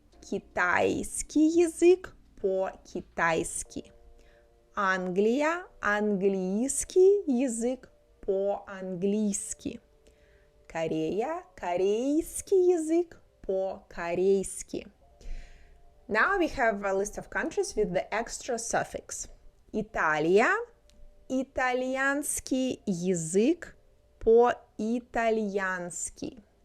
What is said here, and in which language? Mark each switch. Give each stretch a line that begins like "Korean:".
Russian: Китайский язык по-китайски. Англия. Английский язык по-английски. Корея. Корейский язык по-корейски.
English: Now we have a list of countries with the extra suffix.
Russian: Италия. Итальянский язык по-итальянски.